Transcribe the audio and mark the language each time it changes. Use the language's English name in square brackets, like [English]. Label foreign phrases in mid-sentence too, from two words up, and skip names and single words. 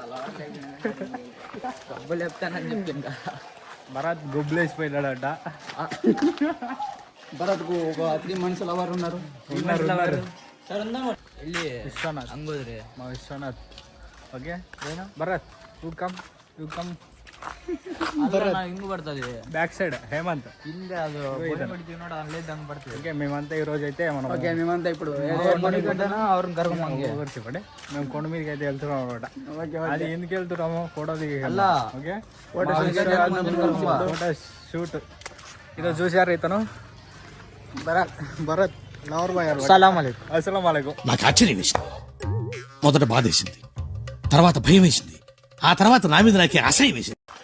[Telugu] భరత్ గొబ్బులేసిపోయినాడట. భరత్ కు ఒక 3 months లవర్ ఉన్నారు. విశ్వనాథ్ మా విశ్వనాథ్. [English] OK Bharat you come [Kannada] ಹಿಂಗ್ ಬರ್ತದೆ [English] Back side Hemanth. [Kannada] ಹಿಂದೆ ಅದು ಅಲ್ಲಿದ್ದಂಗೆ ಬರ್ತದೆ. [Telugu] ఓకే మేమంతా ఈ రోజు అయితే మేమంతా ఇప్పుడు [Kannada] ಅವ್ರನ್ನ ಕರ್ಕೊಂಬಂಗೆ [Telugu] మేము కొండ మీదకి అయితే వెళ్తున్నాం అనమాట. అది ఎందుకు వెళ్తున్నాము? ఫోటో దిగి. [English] OK photo shoot. [Telugu] ఈరోజు చూసారు ఇతను భరత్ [English] lover boy. [Arabic] السلام عليكم. [Telugu] నాకు ఆశ్చర్యం వేసింది, మొదట బాధ వేసింది, తర్వాత భయం వేసింది, ఆ తర్వాత నా మీద నాకే అసహ్యం వేసింది.